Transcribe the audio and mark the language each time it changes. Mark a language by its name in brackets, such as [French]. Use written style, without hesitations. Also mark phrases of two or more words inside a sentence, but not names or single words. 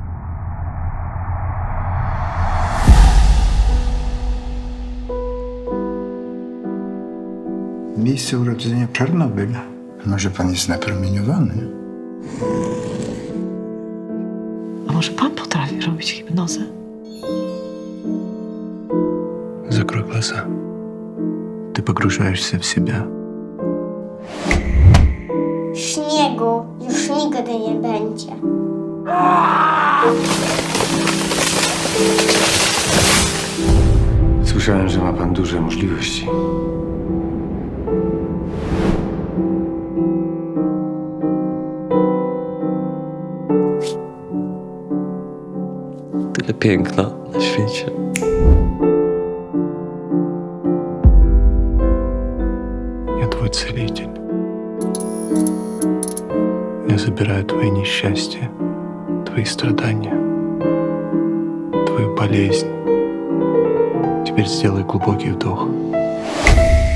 [Polish] Miejsce urodzenia Czarnobyl. Może pan jest napromieniowany? A może pan potrafi robić hipnozę? [Russian] Закрой глаза. [Polish] Ty pogrążaешься w siebie. Śniegu już nigdy nie będzie. Słyszałem, że ma pan duże możliwości. Tyle piękna na świecie. [Russian] Я твой целитель. Я забираю твои несчастья, твои страдания, твою болезнь. Теперь сделай глубокий вдох.